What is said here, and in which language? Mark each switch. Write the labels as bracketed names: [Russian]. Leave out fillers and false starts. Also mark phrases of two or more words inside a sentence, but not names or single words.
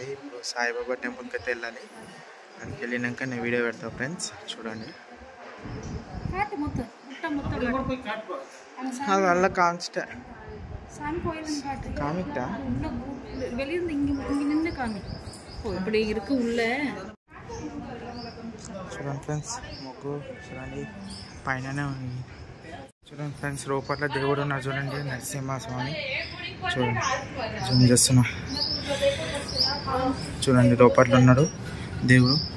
[Telugu] ఇప్పుడు సాయిబాబా టెంపుల్కి అయితే వెళ్ళాలి. దానికి వెళ్ళినాక నేను వీడియో పెడతా ఫ్రెండ్స్, చూడండి. [Tamil] அது நல்ல காமிச்சிட்ட சாமி கோயிலுன்னு காட்டு. காமிக்கிட்டா வெளியிருந்து இங்கே நின்று காமி. இப்படி இருக்கு உள்ள. [Telugu] చూడండి ఫ్రెండ్స్, ముగ్గు చూడండి పైననే ఉంది. చూడండి ఫ్రెండ్స్, లోపల దేవుడు ఉన్నారు చూడండి, నరసింహస్వామి. చూడండి జూమ్ చేస్తున్నా. చూడండి లోపల ఉన్నాడు దేవుడు.